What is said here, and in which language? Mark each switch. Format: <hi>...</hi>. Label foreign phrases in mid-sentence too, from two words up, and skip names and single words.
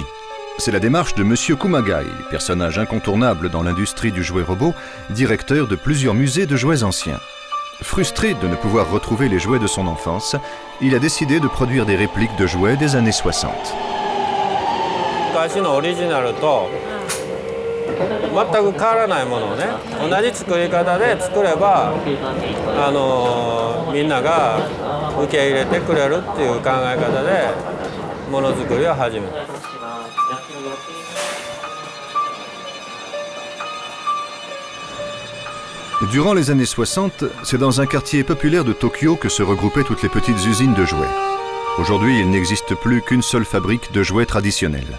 <fr>C'est la démarche de Monsieur Kumagai, personnage incontournable dans l'industrie du jouet robot, directeur de plusieurs musées de jouets anciens. Frustré de ne pouvoir retrouver les jouets de son enfance, il a décidé de produire des répliques de jouets des années 60.</fr> <ja>昔のオリジナルと全く変わらないものをね、同じ作り方で作ればみんなが受け入れてくれるっていう考え方でものづくりを始めた。</ja> <fr>Durant les années 60, c'est dans un quartier populaire de Tokyo que se regroupaient toutes les petites usines de jouets. Aujourd'hui, il n'existe plus qu'une seule fabrique de jouets traditionnels.</fr>